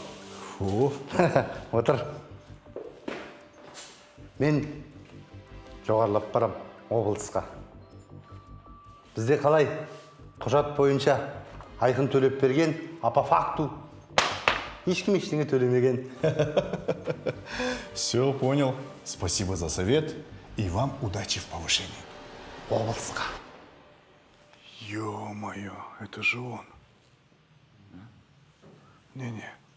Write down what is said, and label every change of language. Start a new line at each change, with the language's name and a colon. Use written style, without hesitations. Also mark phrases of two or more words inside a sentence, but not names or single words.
Kazakh: Отыр. Мен жоғарылап барам облысқа. Бізде қалай құжат бойынша айқын төлеп берген, апа факту. Ешкім ештеңе төлемеген.
Russian: Все, понял. Спасибо за совет. И вам удачи в повышении.
Kazakh: Облысқа.
Russian: Ё-моё, это же он. Не-не.